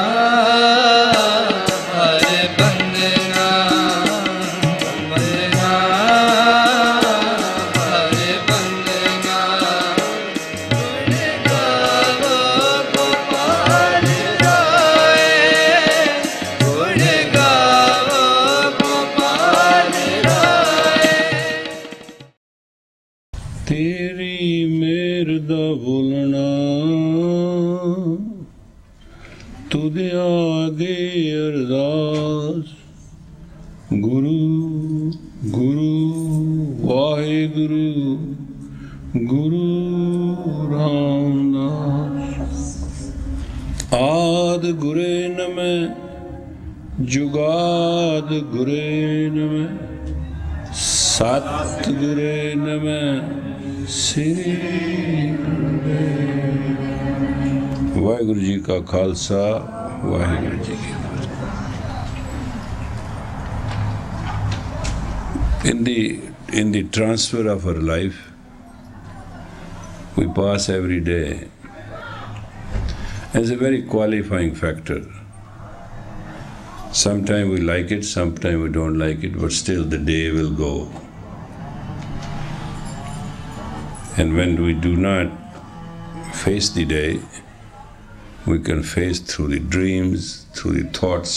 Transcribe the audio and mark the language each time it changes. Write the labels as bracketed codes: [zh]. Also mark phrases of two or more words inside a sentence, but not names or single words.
[pa] ਹਰਿ ਵੰਦਨਾ ਵੰਦਨਾ ਹਰਿ ਵੰਦਨਾ ਗੁਣ ਗਾਓ ਗੋਪਾਲ ਰਾਏ ਗੁਣ ਗਾਓ ਗੋਪਾਲ ਰਾਏ गुण गाओ गोपाल राय ਤੇਰੀ ਮੇਰ ਦਾ ਬੋਲਣਾ ਤੁਧ ਅੱਗੇ ਅਰਦਾਸ ਗੁਰੂ ਗੁਰੂ ਵਾਹਿਗੁਰੂ ਗੁਰੂ ਰਾਮਦਾਸ ਆਦਿ ਗੁਰੇ ਨਮਹ ਜੁਗਾਦਿ ਗੁਰੇ ਨਮਹ ਸਤਿ ਗੁਰੇ ਨਮਹ ਸ੍ਰੀ ਵਾਹਿਗੁਰੂ ਜੀ ਕਾ ਖਾਲਸਾ ਵਾਹਿਗੁਰੂ ਜੀ ਕੀ ਫਤਹਿ। [en] In the transfer of our life, we pass every day as a very qualifying factor. Sometimes we like it, sometimes we don't like it, but still the day will go. And when we do not face the day, we can face through the dreams, through the thoughts.